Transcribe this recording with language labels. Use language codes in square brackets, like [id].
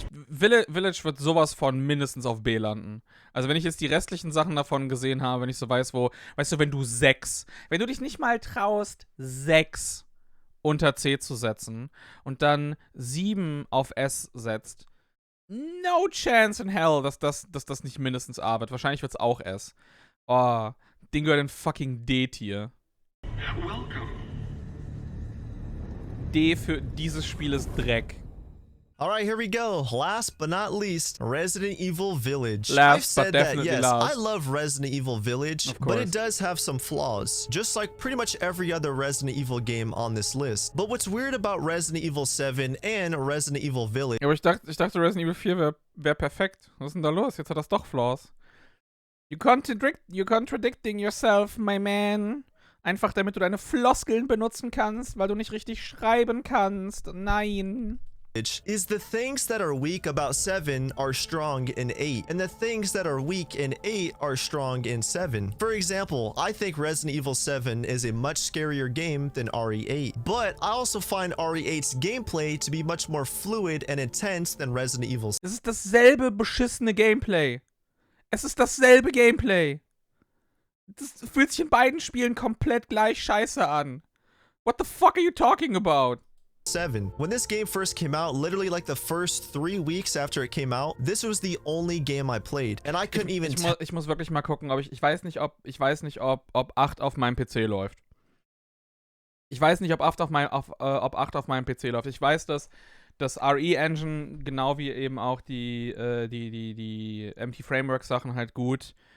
[de] Village wird sowas von mindestens auf B landen. Also wenn ich jetzt die restlichen Sachen davon gesehen habe, wenn ich so weiß, weißt du, wenn du dich nicht mal traust, 6 unter C zu setzen und dann 7 auf S setzt, [en] no chance in hell, [de] dass das nicht mindestens A wird. Wahrscheinlich wird es auch S. Oh, Ding gehört in fucking D-Tier. D für dieses Spiel ist Dreck. [en] Alright, here we go. Last but not least, Resident Evil Village. Last I've said but definitely yes, last. I love Resident Evil Village, but it does have some flaws, just like pretty much every other Resident Evil game on this list. But what's weird about Resident Evil 7 and Resident Evil Village... [de] Ja, aber ich dachte Resident Evil 4 wär perfekt. Was ist denn da los? Jetzt hat das doch Flaws. [en] You're contradicting yourself, my man. [de] Einfach damit du deine Floskeln benutzen kannst, weil du nicht richtig schreiben kannst. Nein. [en] is the things that are weak about 7 are strong in 8, and the things that are weak in 8 are strong in 7. For example, I think Resident Evil 7 is a much scarier game than RE8, but I also find RE8's gameplay to be much more fluid and intense than Resident Evil 7. [de] Es ist dasselbe beschissene Gameplay. Es ist dasselbe Gameplay. Das fühlt sich in beiden Spielen komplett gleich scheiße an. [en] What the fuck are you talking about? 7. When this game first came out, literally like the first 3 weeks after it came out, this was the only game I played, and I couldn't even. [de] Ich muss wirklich mal gucken, ob ich weiß nicht, ob 8 auf meinem PC läuft. Ich weiß nicht, ob 8 auf meinem PC läuft. Ich weiß, dass das RE-Engine, genau wie eben auch die MT-Framework-Sachen halt gut